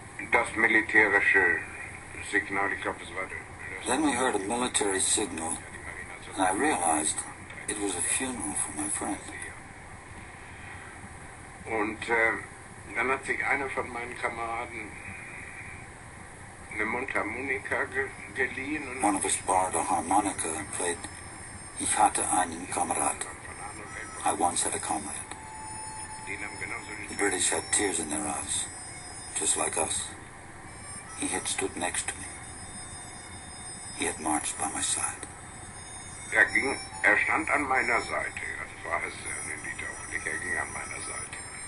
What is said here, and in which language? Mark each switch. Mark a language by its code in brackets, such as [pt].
[de] Das militärische Signal, ich glaube, es war [en] Then we heard a military signal, and I realized it was a funeral for my friend. [de] Und dann hat sich einer von meinen Kameraden eine Mundharmonika geliehen. Und [en] one of us borrowed a harmonica and played Ich hatte einen Kamerad. I once had a comrade. The British had tears in their eyes, just like us. He had stood next to me. He had marched by my side. [de] Er stand an meiner Seite. Das war es nicht auch nicht. Er ging an meiner Seite.